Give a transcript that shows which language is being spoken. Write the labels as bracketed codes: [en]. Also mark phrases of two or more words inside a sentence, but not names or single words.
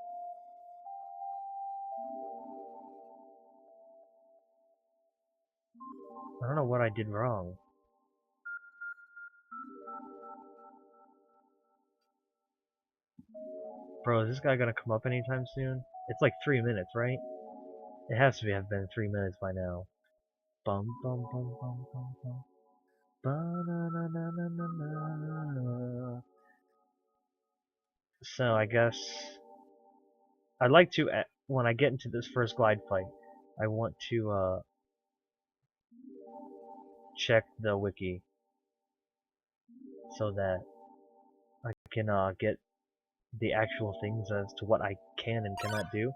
[en] I don't know what I did wrong. Bro, is this guy gonna come up anytime soon? It's like 3 minutes, right? It has to have been 3 minutes by now. Bum bum bum bum bum bum. Ba-na-na-na-na-na-na. So I guess I'd like to, when I get into this first glide fight, I want to check the wiki so that I can get the actual things as to what I can and cannot do.